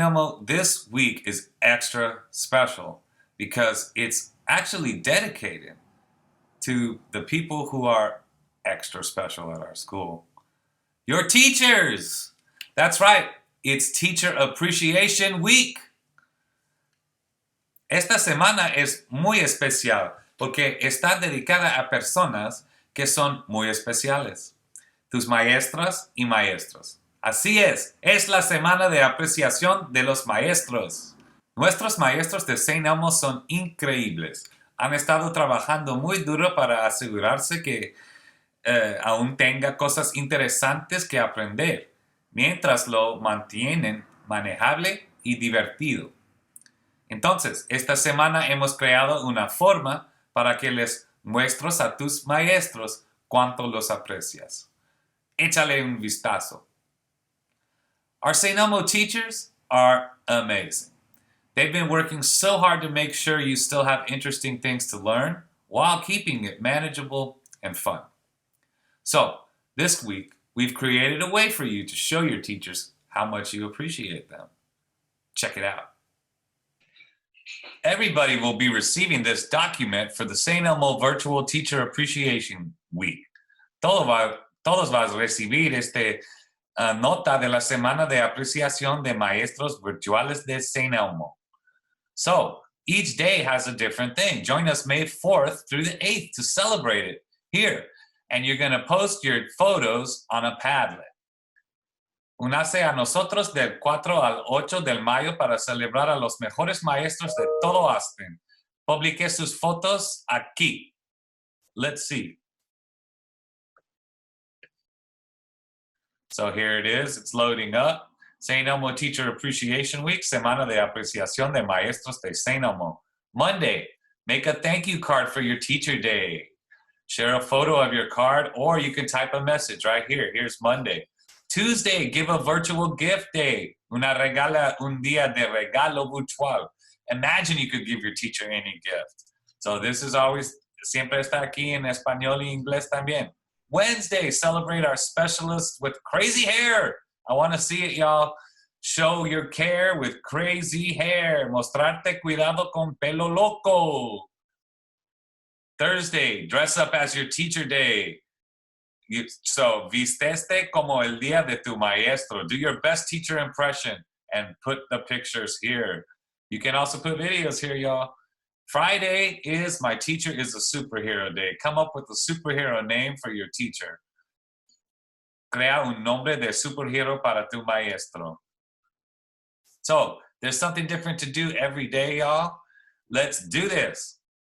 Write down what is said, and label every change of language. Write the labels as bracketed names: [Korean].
[English] Elmo, this week is extra special because it's actually dedicated to the people who are extra special at our school. Your teachers! That's right, it's Teacher Appreciation Week. [Spanish] Esta semana es muy especial porque está dedicada a personas que son muy especiales, tus maestras y maestros. Así es la semana de apreciación de los maestros. Nuestros maestros de St. Elmo son increíbles. Han estado trabajando muy duro para asegurarse que aún tenga cosas interesantes que aprender, mientras lo mantienen manejable y divertido. Entonces, esta semana hemos creado una forma para que les muestres a tus maestros cuánto los aprecias. Échale un vistazo. Our St. [English] Elmo teachers are amazing. They've been working so hard to make sure you still have interesting things to learn while keeping it manageable and fun. So, this week, we've created a way for you to show your teachers how much you appreciate them. Check it out. Everybody will be receiving this document for the St. Elmo Virtual Teacher Appreciation Week. [Spanish] Todos van a recibir esta nota de la Semana de Apreciación de Maestros Virtuales de St. Elmo. [English] So, each day has a different thing. Join us May 4th through the 8th to celebrate it here. And you're going to post your photos on a Padlet. [Spanish] Únase a nosotros del 4 al 8 de mayo para celebrar a los mejores maestros de todo Aspen. Publique sus fotos aquí. [English] Let's see. So here it is. It's loading up. St. Elmo Teacher Appreciation Week, [Spanish] Semana de Apreciación de Maestros de St. Elmo. [English] Monday, make a thank you card for your teacher day. Share a photo of your card, or you can type a message right here. Here's Monday. Tuesday, give a virtual gift day. [Spanish] Un día de regalo virtual. [English] Imagine you could give your teacher any gift. So this is always, [Spanish] siempre está aquí en español y inglés también. [English] Wednesday, celebrate our specialists with crazy hair. I want to see it, y'all. Show your care with crazy hair. [Spanish] Mostrarte cuidado con pelo loco. [English] Thursday, dress up as your teacher day. [Spanish] So, visteste como el día de tu maestro. [English] Do your best teacher impression and put the pictures here. You can also put videos here, y'all. Friday is My Teacher is a Superhero Day. Come up with a superhero name for your teacher. [Spanish] Crea un nombre de superhero para tu maestro. [English] So, there's something different to do every day, y'all. Let's do this.